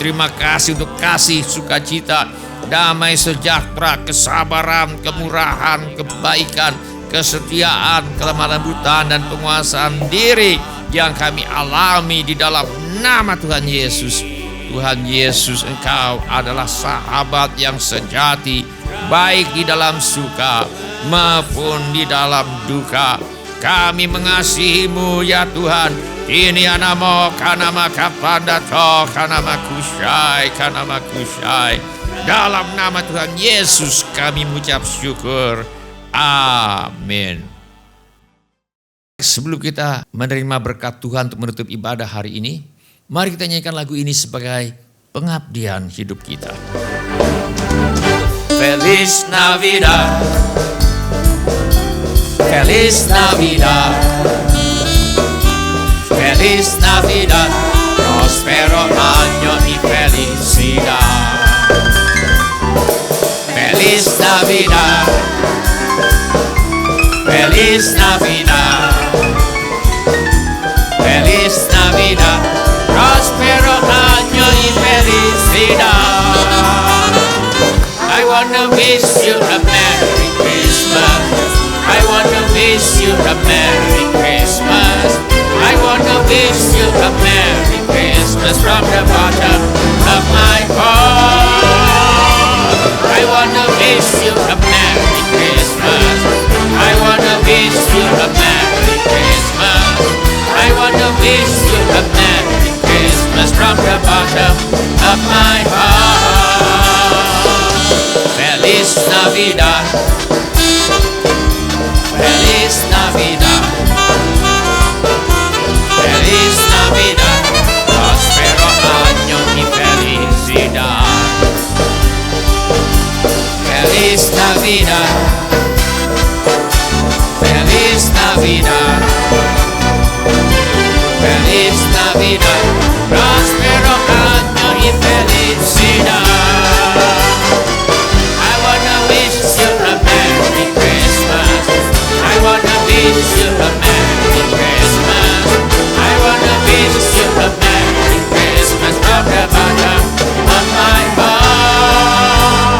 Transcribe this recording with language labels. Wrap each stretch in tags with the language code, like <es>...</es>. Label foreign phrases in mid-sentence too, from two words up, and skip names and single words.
<id>terima kasih untuk kasih, sukacita, damai sejahtera, kesabaran, kemurahan, kebaikan, kesetiaan, kelemah lembutan, dan penguasaan diri yang kami alami di dalam nama Tuhan Yesus. Tuhan Yesus, Engkau adalah sahabat yang sejati, baik di dalam suka maupun di dalam duka. Kami mengasihi-Mu ya Tuhan. Ini anamo kanama kapandato kanama kusyai. Dalam nama Tuhan Yesus kami mengucap syukur. Amin. Sebelum kita menerima berkat Tuhan untuk menutup ibadah hari ini, mari kita nyanyikan lagu ini sebagai pengabdian hidup kita.</id> <es>Feliz Navidad, Feliz Navidad, Feliz Navidad, prospero año y felicidad. Feliz Navidad, Feliz Navidad, Feliz Navidad, prospero año y felicidad.</es> <en>I wanna wish you a Merry Christmas. I wanna wish you a Merry Christmas. I wanna wish you a Merry Christmas from the bottom of my heart. I wanna wish you a Merry Christmas. I wanna wish you a Merry Christmas. I wanna wish you a Merry Christmas from the bottom of my heart.</en> <es>Feliz Navidad, Feliz Navidad, Feliz Navidad, prospero año y felicidad. Feliz Navidad, Feliz Navidad, Feliz Navidad, prospero año y felicidad.</es> <en>I wanna wish you a Merry Christmas. I wanna wish you a Merry Christmas. I wanna wish you a Merry Christmas from the bottom of my heart.</en>